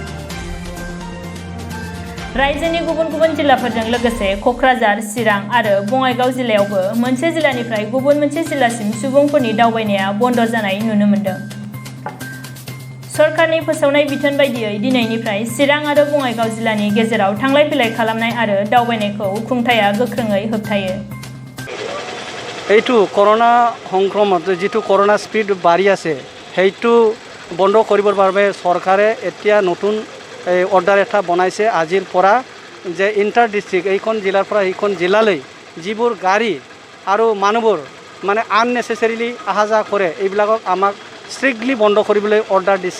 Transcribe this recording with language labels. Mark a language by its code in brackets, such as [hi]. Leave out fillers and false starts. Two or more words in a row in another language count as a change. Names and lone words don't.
[brx] रायजोनि गुबुन गुबुन जिल्लाफोरजों लोगोसे कक्राझार, चिरां आरो बङाइगाव जिल्लायावबो मोनसे जिल्लानिफ्राय गुबुन मोनसे जिल्लासिम सुबुंफोरनि दावबायनाया बन्द जानाय नुनो मोन्दों। सरकारनि फोसावनाय बिथोन बायदियै दिनैनिफ्राय चिरां आरो बङाइगाव जिल्लानि गेजेराव थांलाय फैलाय खालामनाय आरो दावबायनायखौ खुंथाया गोख्रोङै होबथायो। [as] এইটো করোনা সংক্রমণ যেটো করোনা স্পিড বাড়ি আছে সেইটো বন্ধ কৰিবৰ বাবে চৰকাৰে এতিয়া নতুন অৰ্ডাৰ এটা বনাইছে আজিৰ পৰা যে [en] inter district [as] এইখন জিলাৰ পৰা এইখন জিলালৈ যিবোৰ গাড়ী আৰু মানুহবোৰ মানে আননেচেচাৰিলি অহা যোৱা কৰে এইবিলাকক আমাক ষ্ট্ৰিক্টলি বন্ধ কৰিবলৈ অৰ্ডাৰ দিছে।